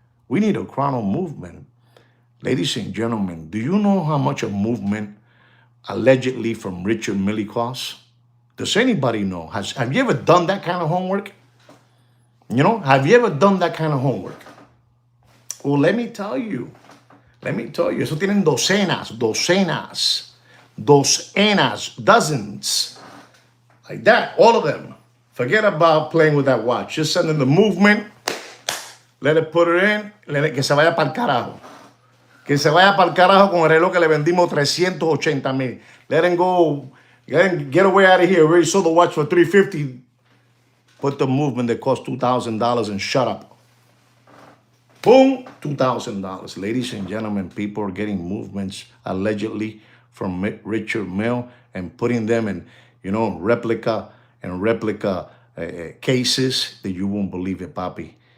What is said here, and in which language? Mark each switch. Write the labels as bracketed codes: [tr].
[en] We need a chrono movement. Ladies and gentlemen, do you know how much a movement allegedly from Richard Mille costs? Does anybody know? Have you ever done that kind of homework? Have you ever done that kind of homework? Well, let me tell you. [es] Eso tienen docenas, dozens. [en] Like that, all of them. Forget about playing with that watch. Just send in the movement. Let it put it in. [es] Que se vaya para el carajo. Que se vaya para el carajo con el reloj que le vendimos 380,000. [en] Let him go. Get away out of here. We already sold the watch for $350. Put the movement that cost $2,000 and shut up. Boom, $2,000. Ladies and gentlemen, people are getting movements allegedly from Richard Mille and putting them in, replica cases that you won't believe it, papi.